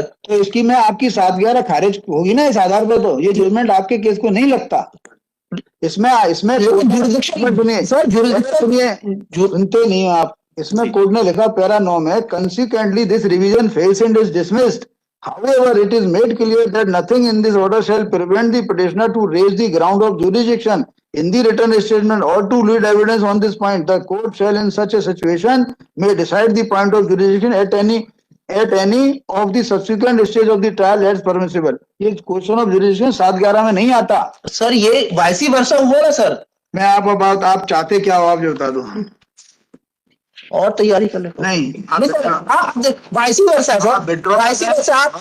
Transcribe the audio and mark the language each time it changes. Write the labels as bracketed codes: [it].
[hi] तो इसकी में आपकी 7/11 खारिज होगी ना इस आधार पर, तो ये जजमेंट आपके केस को नहीं लगता। इसमें सुनिए सर, सुनिए, सुनते नहीं हो आप। इसमें कोर्ट ने लिखा पैरा 9 में, [en] Consequently this revision fails and is dismissed. However, it is made clear that nothing in this order shall prevent the petitioner to raise the ground of jurisdiction in the written statement or to lead evidence on this point. The court shall in such a situation may decide the point of jurisdiction at any of the subsequent stage of the trial as permissible. [hi] ये question of jurisdiction 7/11 में नहीं आता sir, ये वाइसी वर्सा हुआ ना sir. मैं आपको बात, आप चाहते क्या हो आप जो बता दो, और तैयारी कर ले। नहीं आप वाइसी वर्सा है सर, वाइसी वर्सा।